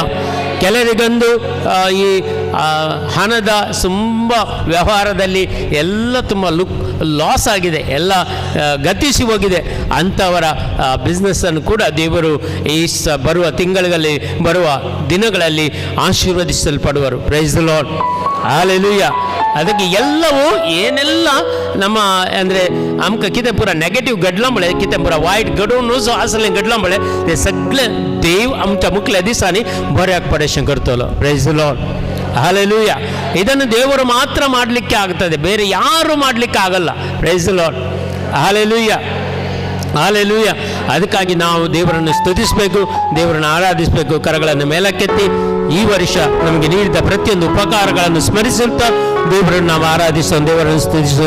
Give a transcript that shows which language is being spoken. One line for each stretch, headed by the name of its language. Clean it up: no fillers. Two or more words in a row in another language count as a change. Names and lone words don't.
Kannada: ಕೆಲರಿಗೊಂದು ಈ ಹಣದ ತುಂಬ ವ್ಯವಹಾರದಲ್ಲಿ ಎಲ್ಲ ತುಂಬ ಲಾಸ್ ಆಗಿದೆ, ಎಲ್ಲ ಗತಿಸಿ ಹೋಗಿದೆ. ಅಂಥವರ ಬಿಸ್ನೆಸ್ಸನ್ನು ಕೂಡ ದೇವರು ಈ ಬರುವ ತಿಂಗಳಲ್ಲಿ, ಬರುವ ದಿನಗಳಲ್ಲಿ ಆಶೀರ್ವದಿಸಲ್ಪಡುವರು.
English: Praise the Lord.
Kannada: ಹಲ್ಲೆಲೂಯಾ. ಅದಕ್ಕೆ ಎಲ್ಲವೂ ಏನೆಲ್ಲ ನಮ್ಮ ಅಂದರೆ
Konkani: आमकां कितें पुरा नेगेटिव घडलां म्हळ्यार कितें पुरा वायट घडोवन वचो आसलें घडलां म्हळ्यार तें सगळें देव आमच्या मुखल्या दिसांनी बऱ्याक पडेशें करतलो.
English: Praise the Lord.
Kannada: ಹಲ್ಲೆಲೂಯಾ. ಇದನ್ನು ದೇವರು ಮಾತ್ರ ಮಾಡಲಿಕ್ಕೆ ಆಗ್ತದೆ, ಬೇರೆ ಯಾರು ಮಾಡಲಿಕ್ಕೆ ಆಗಲ್ಲ.
English: Praise the Lord.
Kannada: ಹಲ್ಲೆಲೂಯಾ, ಹಲ್ಲೆಲೂಯಾ. ಅದಕ್ಕಾಗಿ ನಾವು ದೇವರನ್ನು ಸ್ತುತಿಸಬೇಕು, ದೇವರನ್ನು ಆರಾಧಿಸಬೇಕು. ಕರಗಳನ್ನು ಮೇಲಕ್ಕೆತ್ತಿ ಈ ವರ್ಷ ನಮಗೆ ನೀಡಿದ ಪ್ರತಿಯೊಂದು ಉಪಕಾರಗಳನ್ನು ಸ್ಮರಿಸುತ್ತಾ ದೇವರನ್ನು ನಾವು ಆರಾಧಿಸೋಣ, ದೇವರನ್ನು ಸ್ತುತಿಸೋಣ.